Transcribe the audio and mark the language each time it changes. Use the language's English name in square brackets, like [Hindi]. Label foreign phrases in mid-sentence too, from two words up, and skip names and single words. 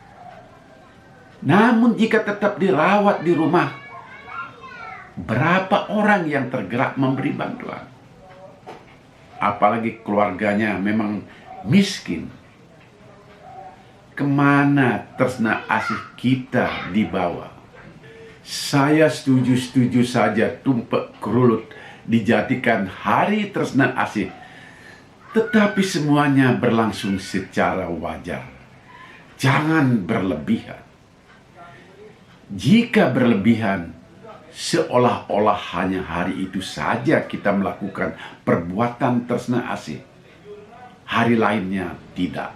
[Indonesian] Namun jika tetap dirawat di rumah, berapa orang yang tergerak memberi bantuan? apalagi keluarganya memang miskin, kemana [Balinese] tresna asih [Indonesian] kita dibawa? Saya setuju-setuju saja Tumpek Kerulut dijadikan hari [Balinese] tresna asih, [Indonesian] tetapi semuanya berlangsung secara wajar. Jangan berlebihan. Jika berlebihan, seolah-olah hanya hari itu saja kita melakukan perbuatan [Balinese] tresna asih, [Indonesian] hari lainnya tidak.